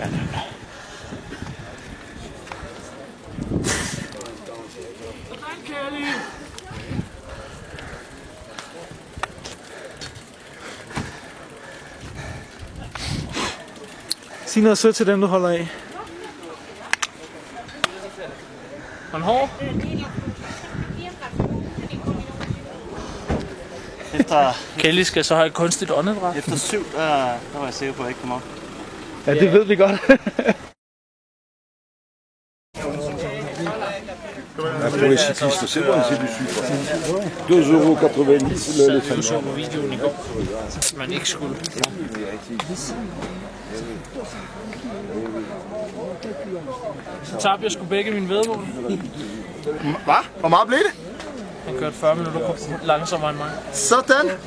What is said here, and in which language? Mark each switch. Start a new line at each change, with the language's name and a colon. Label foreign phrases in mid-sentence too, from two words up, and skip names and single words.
Danish: Sig noget sødt til dem, du holder af. Er den hård? Efter Kelly skal så have et kunstigt åndedræt. Efter 7, der var jeg sikker på, at jeg ikke kom op. Ja, det ved vi godt.
French: Pour les cyclistes, c'est bon, c'est du sucre. 2,90 € le
Danish: Du så på videoen i går, at man ikke skulle. Så tabte jeg sgu begge mine væddemål. Hvad? Hvor meget blev det? Han kørte 40 minutter på langsommere end mig. Sådan.